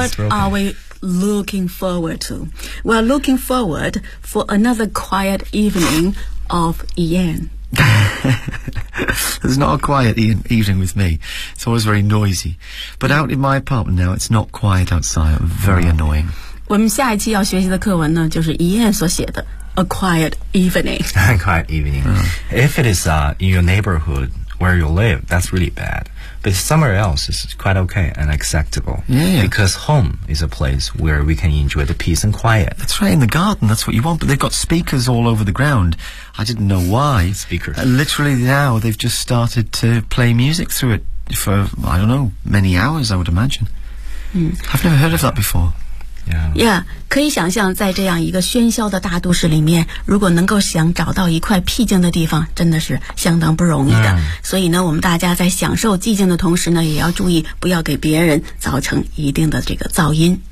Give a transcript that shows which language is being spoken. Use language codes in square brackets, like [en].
[en] are we looking forward to? We're looking forward for another quiet evening of Ian. It's not a quiet evening with me. It's always very noisy. But out in my apartment now, it's not quiet outside. I'm very annoying. [zh] 我们下一期要学习的课文呢，就是 Ian 所写的。 [en] A quiet evening. If it is in your neighborhood where you live, that's really bad. But somewhere else is quite okay and acceptable. Yeah. Because home is a place where we can enjoy the peace and quiet. That's right, in the garden, that's what you want. But they've got speakers all over the ground. I didn't know why. Speakers. Literally now, they've just started to play music through it for, I don't know, many hours, I would imagine. Mm. I've never heard of that before. Yeah, [zh] 可以想象在这样一个喧嚣的大都市里面，如果能够想找到一块僻静的地方，真的是相当不容易的。 [en] Yeah. [zh] 所以呢，我们大家在享受寂静的同时呢，也要注意不要给别人造成一定的这个噪音。